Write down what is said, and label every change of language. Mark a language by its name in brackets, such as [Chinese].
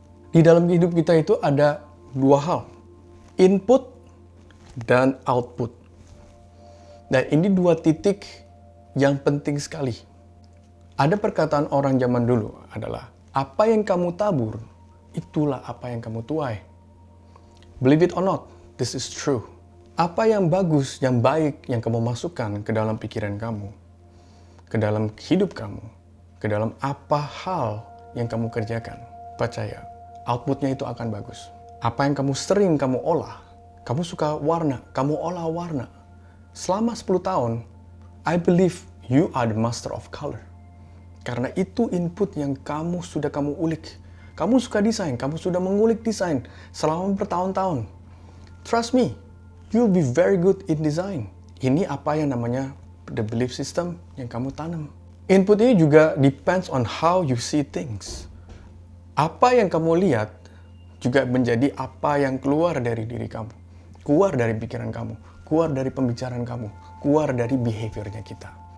[Indonesian] Di dalam hidup kita itu ada dua hal, input dan output. Dan ini dua titik yang penting sekali. Ada perkataan orang zaman dulu adalah, apa yang kamu tabur, itulah apa yang kamu tuai. [English] Believe it or not, this is true. [Indonesian] Apa yang bagus, yang baik, yang kamu masukkan ke dalam pikiran kamu, ke dalam hidup kamu, ke dalam apa hal yang kamu kerjakan, percaya, outputnya itu akan bagus. Apa yang kamu sering kamu olah, kamu suka warna, kamu olah warna. Selama 10 tahun, [English] I believe you are the master of color. [Indonesian] Karena itu input yang sudah kamu ulik. Kamu suka desain, kamu sudah mengulik desain selama bertahun-tahun. [English] Trust me, you'll be very good in design. [Indonesian] Ini apa yang namanya [English] the belief system [Indonesian] yang kamu tanam. Input ini juga [English] depends on how you see things. [Indonesian] Apa yang kamu lihat juga menjadi apa yang keluar dari diri kamu. Keluar dari pikiran kamu, keluar dari pembicaraan kamu, keluar dari behaviornya kita.